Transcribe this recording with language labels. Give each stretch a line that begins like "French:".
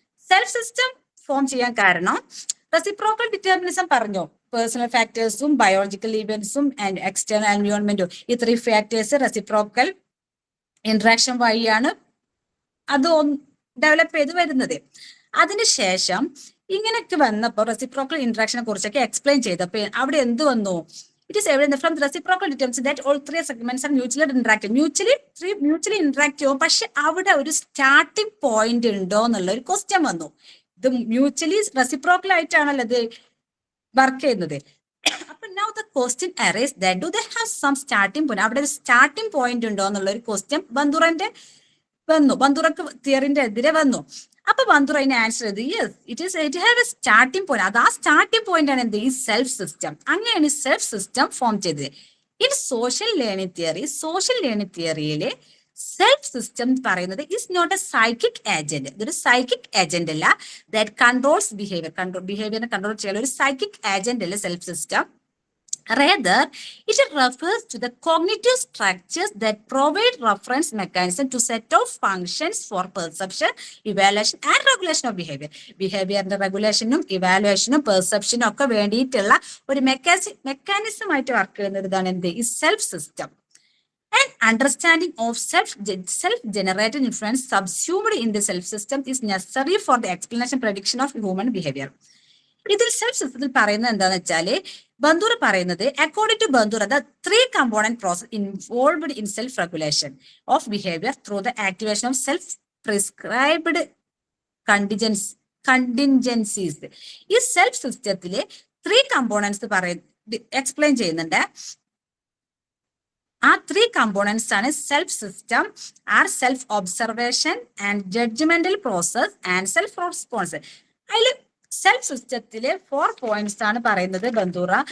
Malayalam: Self system form ചെയ്യാൻ കാരണം reciprocal determinism പറഞ്ഞു പേഴ്സണൽ ഫാക്ടേഴ്സും ബയോളജിക്കൽ ഇവന്റ്സും ആൻഡ് എക്സ്റ്റേണൽ എൻവയോൺമെന്റും ഈ 3 ഫാക്ടേഴ്സ് റെസിപ്രോക്കൽ ഇന്ററാക്ഷൻ വഴിയാണ് അത് ഡെവലപ്പ് ചെയ്ത് വരുന്നത്. അതിനുശേഷം ഇങ്ങനെയൊക്കെ വന്നപ്പോൾ റെസിപ്രോക്കൽ ഇന്ററാക്ഷനെ കുറിച്ചൊക്കെ എക്സ്പ്ലെയിൻ ചെയ്തപ്പോൾ അവിടെ എന്ത് വന്നു?
English: It is evident from the reciprocal determinants that all three segments are mutually interactive. Mutually interactive.
Malayalam: പക്ഷെ അവിടെ ഒരു സ്റ്റാർട്ടിംഗ് പോയിന്റ് ഉണ്ടോ എന്നുള്ള ഒരു ക്വസ്റ്റ്യൻ വന്നു. ഇത് മ്യൂച്വലി റെസിപ്രോക്കൽ ആയിട്ടാണല്ലോ ഇത് വർക്ക് ചെയ്യുന്നത്.
English: അപ്പൊ now the question arises that do they have some starting point?
Malayalam: അവിടെ ഒരു സ്റ്റാർട്ടിംഗ് പോയിന്റ് ഉണ്ടോ എന്നുള്ള ഒരു ക്വസ്റ്റ്യൻ ബന്ദുറക്ക് തിയറിന്റെ എതിരെ വന്നു. അപ്പൊ ബന്ദുറ അതിന് ആൻസർ ചെയ്തു
English: Yes it have a starting point.
Malayalam: അത് ആ സ്റ്റാർട്ടിംഗ് പോയിന്റ് ആണ് എന്ത് ഈ സെൽഫ് സിസ്റ്റം. അങ്ങനെയാണ് സെൽഫ് സിസ്റ്റം ഫോം ചെയ്തത്.
English: In social learning തിയറിയിലെ self system പറയുന്നത് is not a psychic agent.
Malayalam: ഇതൊരു സൈക്കിക് ഏജന്റ് അല്ല.
English: that controls
Malayalam: ബിഹേവിയറിനെ കൺട്രോൾ ചെയ്യാൻ ഒരു സൈക്കിക് ഏജന്റ് അല്ല self system.
English: Rather, it refers to the cognitive structures that provide reference mechanism to set of functions for perception, evaluation and regulation of behavior.
Malayalam: Behavior regulationum, evaluationum, perceptionum ഒക്കെ വേണ്ടിയിട്ടുള്ള ഒരു mechanism ആയിട്ട് work ചെയ്യുന്നതാണ് എന്ത് ഈ self system.
English: And understanding of self-generated influence subsumed in the self system is necessary for the explanation prediction of human behavior.
Malayalam: ഇതിൽ self സിസ്റ്റത്തിൽ പറയുന്നത് എന്താന്ന് വെച്ചാല് ബന്ദൂർ പറയുന്നത്
English: According to Bandura the 3 component process involved in self regulation of behavior through the activation of self prescribed contingencies.
Malayalam: ഈ self സിസ്റ്റത്തില് 3 components explain ചെയ്യുന്നുണ്ട്.
English: ആ 3 components ആണ് self system, are self observation and judgmental process and self response.
Malayalam: അതിൽ self സിസ്റ്റത്തില് 4 points ആണ് പറയുന്നത് ബന്ദൂറ.